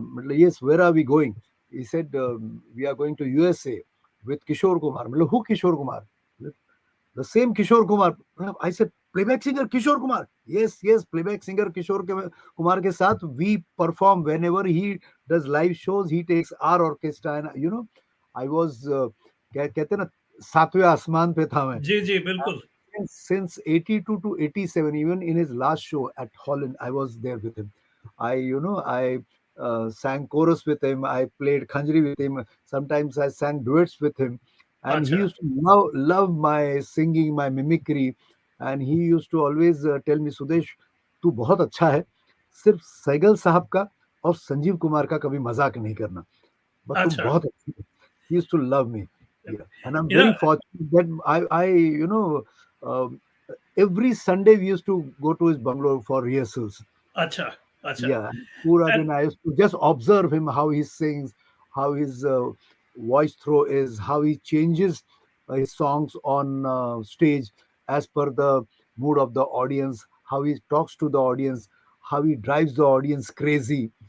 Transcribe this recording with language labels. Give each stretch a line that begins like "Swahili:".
English: Yes, where are we going? He said, we are going to USA with Kishore Kumar. Who Kishore Kumar? The same Kishore Kumar. I said, playback singer Kishore Kumar. Yes, yes, playback singer Kumar
Hindi: ke saath
English: we perform whenever he does live shows. He takes our orchestra, and I was
Hindi: कहते हैं ना सातवें आसमान पे था मैं. जी जी बिल्कुल.
English: Since 82 to 87, even in his last show at Holland, I was there with him. I sang chorus with him. I played khanjri with him. Sometimes I sang duets with him. And he
Hindi: अच्छा.
English: used to love my singing, my mimicry. And he used to always tell me, Sudesh,
Hindi: तू बहुत अच्छा है. सिर्फ सैगल साहब का और संजीव कुमार का कभी मजाक नहीं करना.
English: But तुम
Hindi: अच्छा. बहुत अच्छी हो.
English: He used to love me. Yeah. And I'm You know. very fortunate that um, every Sunday we used to go to his bungalow for rehearsals.
Hindi: अच्छा. अच्छा.
English: Yeah, Pura And din I used to just observe him, how he sings, how his voice throw is, how he changes his songs on stage as per the mood of the audience, how he talks to the audience, how he drives the audience crazy.